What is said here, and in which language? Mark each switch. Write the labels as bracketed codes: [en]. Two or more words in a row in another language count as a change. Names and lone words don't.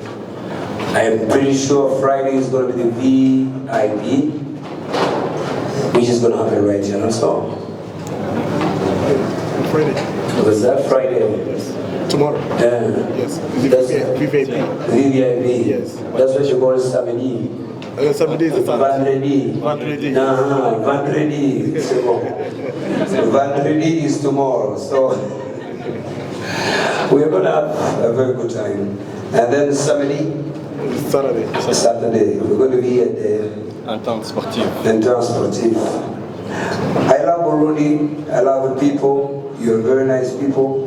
[en] I am pretty sure Friday is going to be the VIP, which is going to happen right here. So, Friday. was that Friday? Yes. Tomorrow. Yes. VVIP. VVIP. Yes. That's what you call samedi. Samedi is the Vendredi. Vendredi. Nah, Vendredi. Vendredi is tomorrow. So we're gonna have a very good time. And then Saturday, we're going to be at the Entente sportive. Entente sportive. I love Burundi. I love the people. You're very nice people.